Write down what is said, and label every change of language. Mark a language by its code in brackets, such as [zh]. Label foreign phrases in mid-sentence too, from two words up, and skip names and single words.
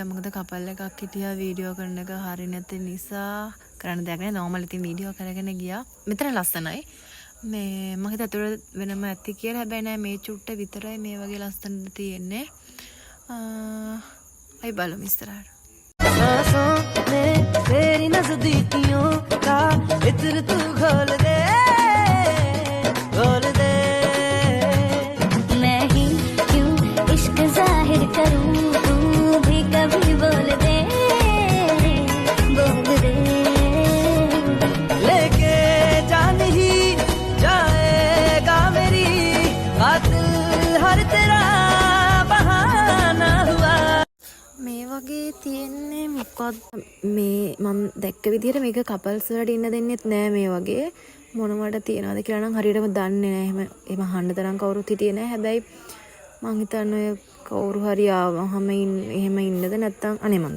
[si] මොකද කපල් එකක් හිටියා වීඩියෝ කරන එක හරි නැති නිසා කරන්න දෙයක් නැහැ. නෝමල් ඉතින් වීඩියෝ කරගෙන ගියා. මෙතන ලස්සනයි. මේ මම හිත අතට වෙනම ඇති කියලා. හැබැයි නෑ මේ චුට්ට විතරයි මේ වගේ ලස්සනට තියෙන්නේ. අය බලමු ඉස්සරහට. [hi] सांसों में तेरी नजदीकियों का इत्र तू खोल दे मैं ही क्यों इश्क जाहिर करूं तू भी कभी बोल दे लेके जान ही जाएगा मेरी कातिल हर तेरा बहाना हुआ. [si] මේ වගේ තියෙන්නේ මොකක්ද මේ මම දැක්ක විදිහට මේක කපල්ස් වලට ඉන්න දෙන්නෙත් නෑ. මේ වගේ මොනවට තියනවද කියලා නම් හරියටම දන්නේ නෑ. එහෙම අහන්න තරම් කවුරුත් හිටියේ නෑ. හැබැයි මං හිතන්නේ කවුරු හරි ආවම එහෙම ඉන්නද නැත්තම් අනේ මන්ද.